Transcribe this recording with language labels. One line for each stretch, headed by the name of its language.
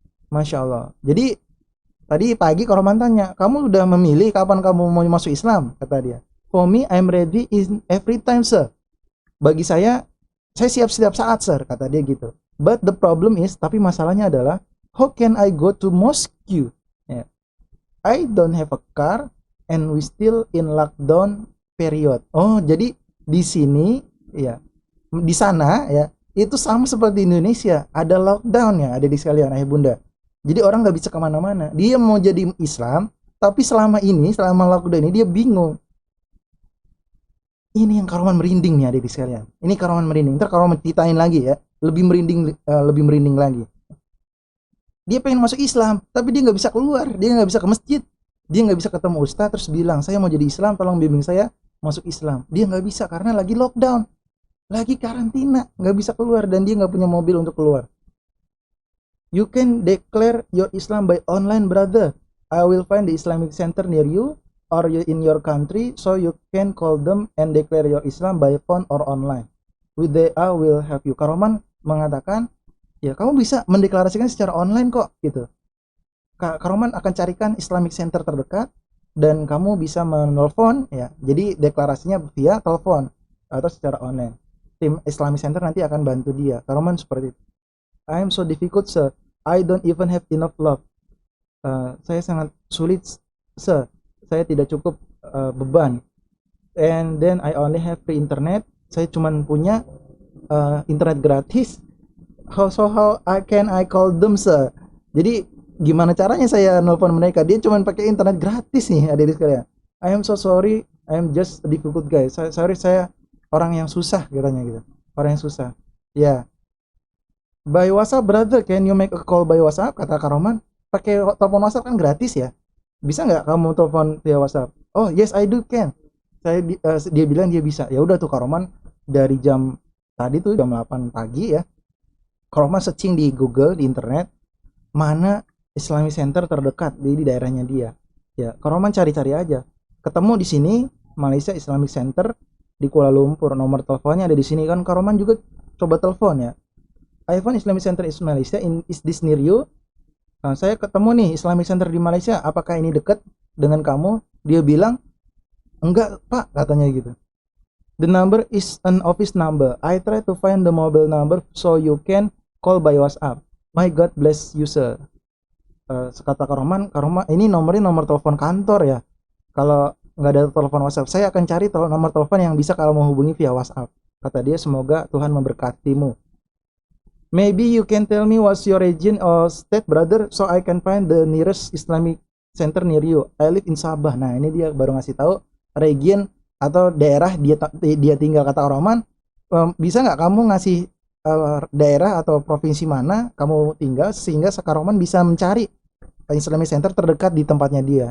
Indonesian: Masya Allah. Jadi tadi pagi Karoman tanya, kamu sudah memilih kapan kamu mau masuk Islam? Kata dia.
English: For me, I'm ready in every time, sir.
Indonesian: Bagi saya siap setiap saat, sir. Kata dia gitu.
English: But the problem is,
Indonesian: tapi masalahnya adalah,
English: how can I go to mosque? Yeah. I don't have a car and we still in lockdown period.
Indonesian: Oh, jadi di sini, ya, di sana, ya, itu sama seperti di Indonesia, ada lockdown, ya, ada di sekalian ayah bunda. Jadi orang nggak bisa kemana-mana. Dia mau jadi Islam, tapi selama lockdown ini dia bingung. Ini yang Karoman merinding nih, ada di sekalian. Ini Karoman merinding. Ntar Karoman ceritain lagi, ya, lebih merinding lagi. Dia pengen masuk Islam, tapi dia nggak bisa keluar, dia nggak bisa ke masjid, dia nggak bisa ketemu ustaz terus bilang, saya mau jadi Islam, tolong bimbing saya masuk Islam. Dia nggak bisa karena lagi lockdown, lagi karantina, nggak bisa keluar, dan dia nggak punya mobil untuk keluar.
English: You can declare your Islam by online, brother. I will find the Islamic center near you or in your country, so you can call them and declare your Islam by phone or online. With the I will help you.
Indonesian: Karoman mengatakan, ya kamu bisa mendeklarasikan secara online kok, gitu. Karoman akan carikan Islamic center terdekat dan kamu bisa menelpon, ya. Jadi deklarasinya via telepon atau secara online. Tim Islamic Center nanti akan bantu dia. Karoman seperti itu.
English: I am so difficult, sir. I don't even have enough love.
Indonesian: Saya sangat sulit, sir. Saya tidak cukup beban.
English: And then I only have free internet.
Indonesian: Saya cuma punya internet gratis.
English: How can I call them, sir?
Indonesian: Jadi gimana caranya saya nelpon mereka? Dia cuma pakai internet gratis nih, adik-adik sekalian.
English: I am so sorry. I am just a difficult guy.
Indonesian: Sorry, saya orang yang susah katanya gitu. Orang yang susah. Ya. Yeah.
English: By WhatsApp, brother, can you make a call by WhatsApp?
Indonesian: Kata Kak Roman. Pakai telepon WhatsApp kan gratis ya. Bisa nggak kamu telepon via WhatsApp?
English: Oh yes, I do can.
Indonesian: Dia bilang dia bisa. Ya udah tuh Kak Roman dari jam tadi tuh jam 8 pagi ya. Kak Roman searching di Google, di internet, mana Islamic Center terdekat di daerahnya dia. Ya, Kak Roman cari-cari aja. Ketemu di sini Malaysia Islamic Center di Kuala Lumpur. Nomor teleponnya ada di sini kan. Kak Roman juga coba telepon ya.
English: Ivan Islamic Center is Malaysia, is this near you?
Indonesian: Saya ketemu nih Islamic Center di Malaysia, apakah ini dekat dengan kamu? Dia bilang, enggak pak, katanya gitu.
English: The number is an office number. I try to find the mobile number so you can call by WhatsApp. My God bless you, sir.
Indonesian: Kata Kak Roman, ini nomornya nomor telepon kantor ya. Kalau nggak ada telepon WhatsApp, saya akan cari nomor telepon yang bisa kalau mau hubungi via WhatsApp. Kata dia, semoga Tuhan memberkatimu.
English: Maybe you can tell me what's your region or state, brother, so I can find the nearest Islamic Center near you. I live in Sabah.
Indonesian: Nah, ini dia baru ngasih tahu region atau daerah dia tinggal. Kata Roman, bisa nggak kamu ngasih daerah atau provinsi mana kamu tinggal sehingga Kak Roman bisa mencari Islamic Center terdekat di tempatnya dia.